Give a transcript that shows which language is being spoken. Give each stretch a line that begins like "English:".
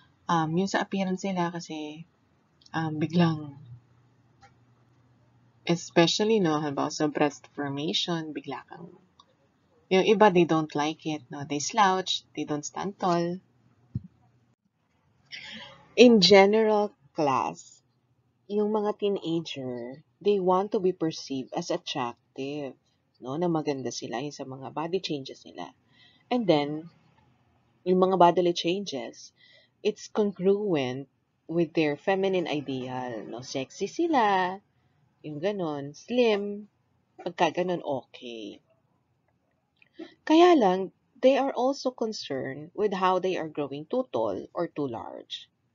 Filipino: Yung sa appearance nila kasi biglang, especially, no, halimbawa sa breast formation, bigla kang, yung iba,
English: they don't like it,
Filipino: no?
English: They slouch, they don't stand tall. In general class,
Filipino: yung mga teenager,
English: they want to be perceived as attractive, no?
Filipino: Na maganda sila yung sa mga body changes nila.
English: And then, yung mga bodily changes, it's congruent with their feminine ideal, no?
Filipino: Sexy sila, yung ganon, slim, pagka ganon, okay. Kaya lang,
English: they are also concerned with how they are growing too tall or too large.